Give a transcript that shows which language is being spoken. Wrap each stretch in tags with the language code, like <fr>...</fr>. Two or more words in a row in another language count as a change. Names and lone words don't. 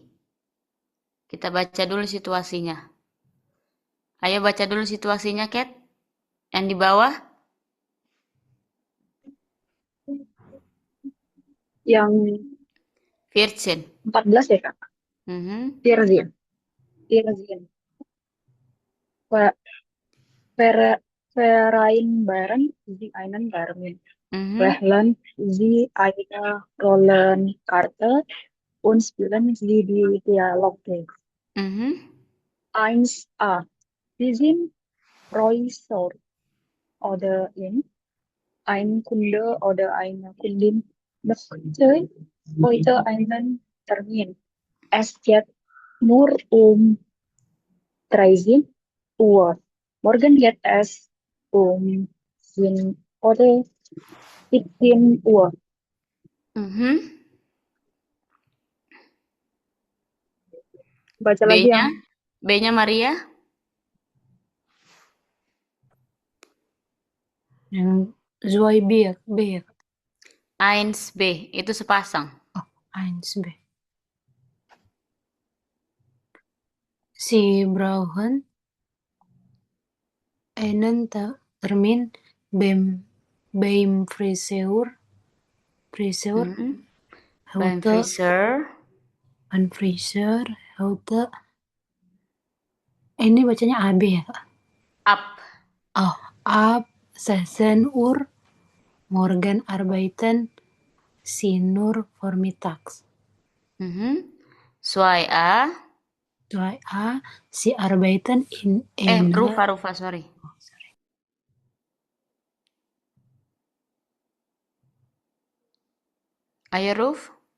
<id>Kita baca dulu situasinya. Ayo baca dulu situasinya, Kat. Yang di bawah. Yang 14. 14 ya, Kak? 14. 14.</id> <de>Vereinbaren Sie einen Termin. Wählen Sie eine Rollenkarte und spielen Sie die Dialogtext. 1a. Sie sind Professor oder ein Kunde oder eine Kundin möchte heute einen Termin. Es geht nur um 13 Uhr. Morgen geht es um 10 oder 17 Uhr.</de> <id>Baca lagi B-nya, yang B-nya Maria. Yang Zuai B ya? B ya? 1B, itu sepasang. Oh, 1B.</id> <de>Sie brauchen einen Termin beim Friseur. Beim Friseur. Heute.</de> <id>Ini bacanya AB ya, Kak?</id> <de>Ab. Oh, ab 16 Uhr. Morgen arbeiten Sie nur vormittags. 2a. Sie arbeiten in einer...</de> <id>Rufa, sorry. Ayo, Ruf.</id>